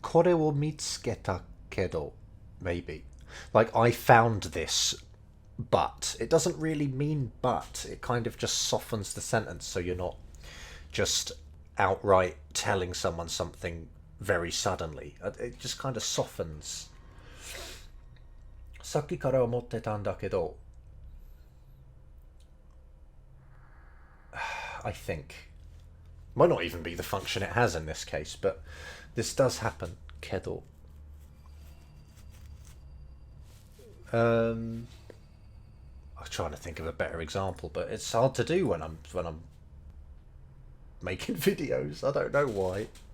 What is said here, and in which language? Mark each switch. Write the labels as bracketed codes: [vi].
[ja] Kore wo mitsuketa kedo, [en] maybe. Like, I found this, but. It doesn't really mean but. It kind of just softens the sentence so you're not just outright telling someone something very suddenly. It just kind of softens. [ja] さっきから思ってたんだけど, [en] I think. Might not even be the function it has in this case, but this does happen. Kedo. I'm trying to think of a better example, but it's hard to do when I'm making videos. I don't know why.